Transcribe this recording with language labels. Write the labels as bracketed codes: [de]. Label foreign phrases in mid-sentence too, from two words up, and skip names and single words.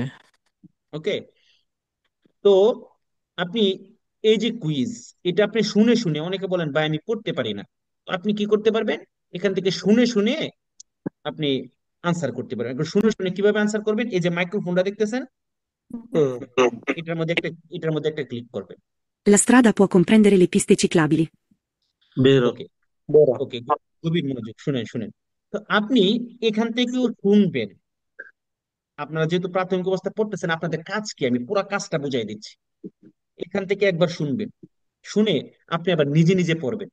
[bn] ওকে, তো আপনি এই যে কুইজ, এটা আপনি শুনে শুনে, অনেকে বলেন ভাই আমি পড়তে পারি না, তো আপনি কি করতে পারবেন, এখান থেকে শুনে শুনে আপনি আনসার করতে পারবেন। এখন শুনে শুনে কিভাবে আনসার করবেন, এই যে মাইক্রোফোনটা দেখতেছেন, এটার মধ্যে একটা ক্লিক করবেন। [it] La strada può comprendere le piste ciclabili. [bn] বেরো। ওকে, ওকে, গভীর মনোযোগ, শুনেন শুনেন। তো আপনি এখান থেকেও শুনবেন। আপনারা যেহেতু প্রাথমিক অবস্থা পড়তেছেন, আপনাদের কাজ কি আমি পুরো কাজটা বুঝাই দিচ্ছি। এখান থেকে একবার শুনবেন, শুনে আপনি আবার নিজে নিজে পড়বেন।